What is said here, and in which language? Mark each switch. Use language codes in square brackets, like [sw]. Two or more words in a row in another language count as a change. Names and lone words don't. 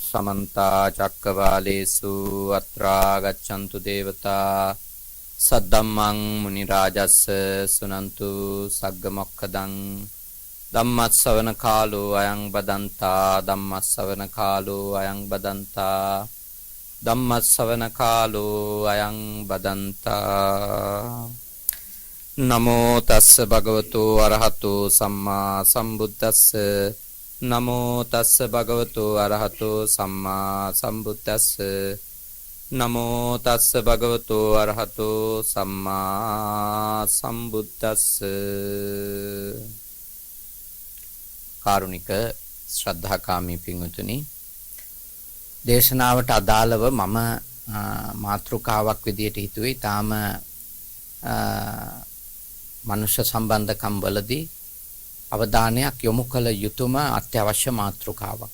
[pi] समन्ता चक्रवालेषु अत्रा गच्छन्तु देवता सद्धम्मं मुनिराजस्य सुनन्तु सग्गमोक्खदं धम्मस्सवන කාලෝ අයං බදන්තා ධම්මස්සවන කාලෝ අයං බදන්තා ධම්මස්සවන කාලෝ අයං බදන්තා නමෝ තස්ස භගවතු අරහතෝ සම්මා සම්බුද්දස්ස නමෝ තස්ස භගවතු අරහතෝ සම්මා සම්බුද්දස්ස නමෝ තස්ස භගවතු අරහතෝ සම්මා සම්බුද්දස්ස [si] කාරුණික ශ්‍රද්ධාකාමී පින්වතුනි දේශනාවට අදාළව මම මාතෘකාවක් විදියට හිතුවේ ඊටාම මනුෂ්‍ය සම්බන්ධකම් වලදී අවධානයක් යොමු කළ යුතුම අත්‍යවශ්‍ය මාතෘකාවක්.